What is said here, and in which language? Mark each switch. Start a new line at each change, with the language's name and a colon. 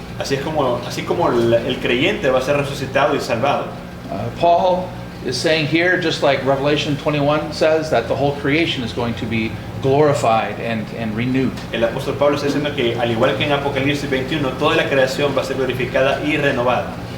Spanish: Así como el creyente va a ser resucitado y salvado.
English: Paul is saying here, just like Revelation 21 says, that the whole creation is going to be glorified and renewed.
Spanish: El apóstol Pablo está diciendo que, al igual que en Apocalipsis 21, toda la creación va a ser glorificada y renovada.